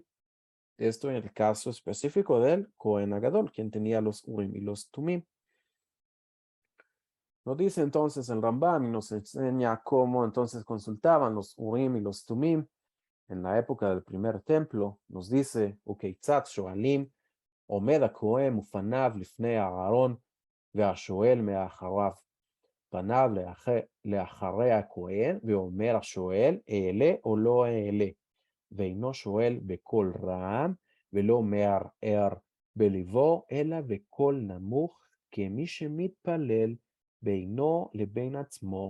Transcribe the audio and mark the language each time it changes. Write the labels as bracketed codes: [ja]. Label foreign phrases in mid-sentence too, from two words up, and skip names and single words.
[es] Esto en el caso específico del [he] כהן הגדול, [es] quien tenía los Urim y los Tumim. Nos dice entonces el Rambam y nos enseña cómo entonces consultaban los Urim y los Tumim en la época del primer templo. Nos dice, [he] וכיצד שואלים, עומד הכהן ופניו לפני אהרון והשואל מאחריו. פניו לאחרי הכהן ואומר השואל אעלה או לא אעלה. ואינו שואל בקול רם ולא מערער בליבו אלא בקול נמוך כמי שמתפלל בינו לבין עצמו.